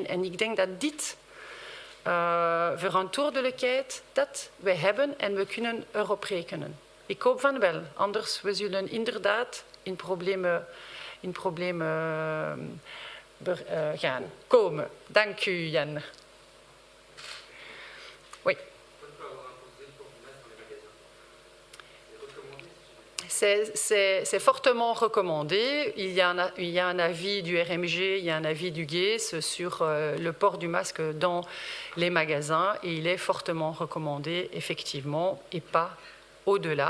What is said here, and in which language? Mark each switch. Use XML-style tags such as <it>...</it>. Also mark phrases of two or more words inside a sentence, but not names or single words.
<nl>En ik denk dat dit verantwoordelijkheid dat wij hebben en we kunnen erop rekenen. Ik hoop van wel, anders we zullen inderdaad in problemen gaan komen. Dank u, Jan.</nl> <fr>Oui. C'est fortement recommandé. Il y a un avis du RMG, il y a un avis du GEES sur le port du masque dans les magasins et il est fortement recommandé, effectivement, et pas au-delà.</fr>